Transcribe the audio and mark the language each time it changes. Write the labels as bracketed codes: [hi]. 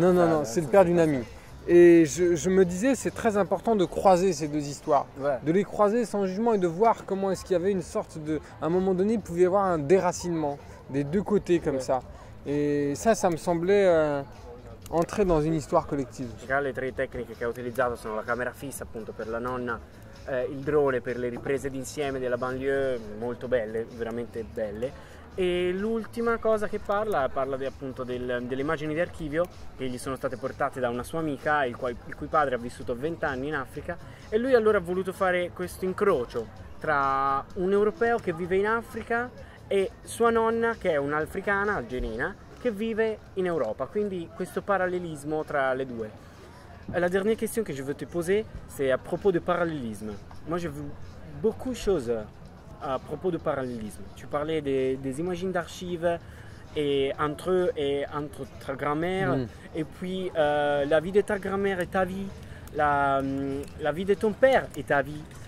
[fr] Non, c'est le père d'une amie. Et je me disais, c'est très important de croiser ces deux histoires, de les croiser sans jugement et de voir comment est-ce qu'il y avait une sorte de... À un moment donné, il pouvait y avoir un déracinement des deux côtés comme ça. E ça me semblait entrer dans une histoire collective. [it] Le tre tecniche che ha utilizzato sono la camera fissa appunto per la nonna, il drone per le riprese d'insieme della banlieue, molto belle, veramente belle, e l'ultima cosa che parla appunto delle immagini di archivio che gli sono state portate da una sua amica il cui padre ha vissuto 20 anni in Africa, e lui allora ha voluto fare questo incrocio tra un europeo che vive in Africa e sua nonna che è un'africana algerina che vive in Europa, quindi questo parallélisme tra [fr] les deux. La dernière question que je veux te poser, c'est à propos de parallélisme. Moi j'ai vu beaucoup de choses à propos de parallélisme. Tu parlais des images d'archives et entre eux et entre ta grand-mère, et puis la vie de ta grand-mère et ta vie, la vie de ton père et ta vie.